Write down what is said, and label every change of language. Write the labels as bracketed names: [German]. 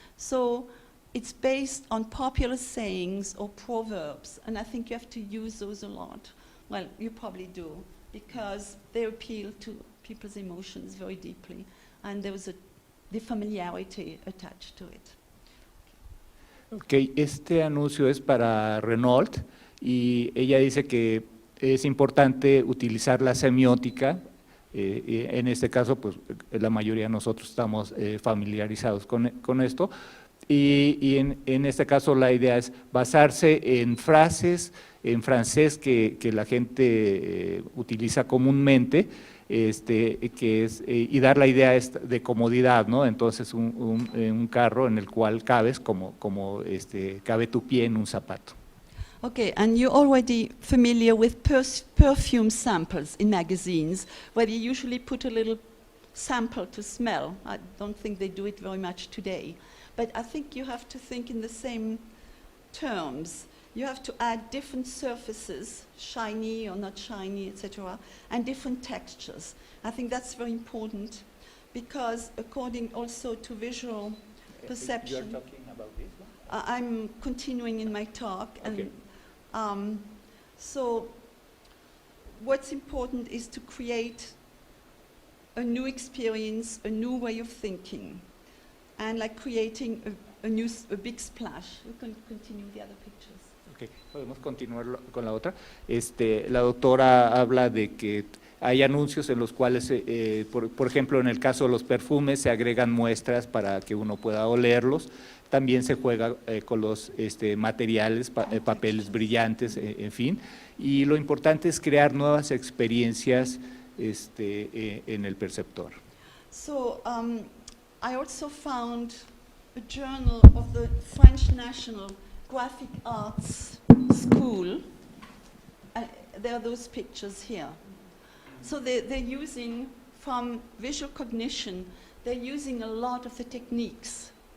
[English] So it's based on popular sayings or proverbs, and I think you have to use those a lot. Well, you probably do, because they appeal to people's emotions very deeply, and there was the familiarity attached to it. [Spanish] Ok, este anuncio es para Renault y ella dice que es importante utilizar la semiótica. En este caso, pues la mayoría de nosotros estamos familiarizados con esto. Y en este caso la idea es basarse en frases en francés que la gente utiliza comúnmente, que es, y dar la idea de comodidad, ¿no? Entonces un carro en el cual cabes como cabe tu pie en un zapato. [English] Okay, and you're already familiar with perfume samples in magazines, where you usually put a little sample to smell. I don't think they do it very much today. But I think you have to think in the same terms. You have to add different surfaces, shiny or not shiny, etc., and different textures. I think that's very important because according also to visual perception… You're talking about this one? I'm continuing in my talk. Okay. And so what's important is to create a new experience, a new way of thinking, and like creating a big splash. We can continue the other pictures. Okay. [Spanish] Podemos continuar con la otra. La doctora habla de que hay anuncios en los cuales, por ejemplo, en el caso de los perfumes, se agregan muestras para que uno pueda olerlos. También se juega con los materiales, papeles brillantes, en fin. Y lo importante es crear nuevas experiencias en el perceptor. [English] So, I also found a journal of the French National Graphic Arts School. There are those pictures here. So they're using, from visual cognition, they're using a lot of the techniques.